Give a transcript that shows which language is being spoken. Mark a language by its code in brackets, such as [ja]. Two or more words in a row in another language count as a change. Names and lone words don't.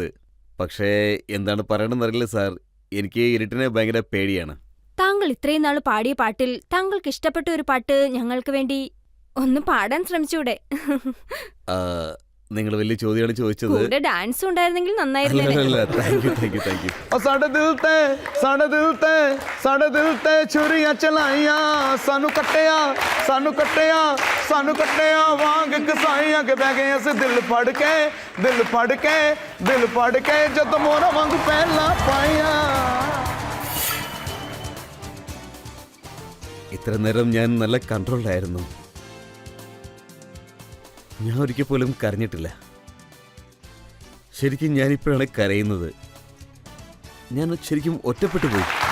[ml] പക്ഷേ എന്താണ് പറയണമെന്നറിയില്ല സാർ, എനിക്ക് ഇരുട്ടിനെ ഭയങ്കര പേടിയാണ്. താങ്കൾ ഇത്രയും നാൾ പാടിയ പാട്ടിൽ താങ്കൾക്ക് ഇഷ്ടപ്പെട്ട ഒരു പാട്ട് ഞങ്ങൾക്ക് വേണ്ടി ഒന്ന് പാടാൻ ശ്രമിച്ചൂടെ? നിങ്ങൾ വലിയ ചോദ്യമാണ് ചോദിച്ചത്. കൂടെ ഡാൻസ് ഉണ്ടായിരുന്നെങ്കിൽ നന്നായിരുന്നു. [pa] ਸਾਡੇ ਦਿਲ ਤੇ ਛੁਰੀਆਂ ਚਲਾਈਆਂ, ਸਾਨੂੰ ਕੱਟਿਆ ਵਾਂਗ ਕਸਾਈਆਂ ਕਿ ਬਹਿ ਗਏ ਅਸੀਂ ਦਿਲ ਫੜ ਕੇ ਜਦ ਮੋਰਾ ਵਾਂਗ ਪਹਿਲਾਂ ਪਾਈਆਂ. [ml] ഇത്ര നേരം ഞാൻ നല്ല കൺട്രോളിലായിരുന്നു. ഞാൻ ഒരിക്കൽ പോലും കരഞ്ഞിട്ടില്ല. ശരിക്കും ഞാനിപ്പോഴാണ് കരയുന്നത്. ഞാൻ ശരിക്കും ഒറ്റപ്പെട്ടു പോയി.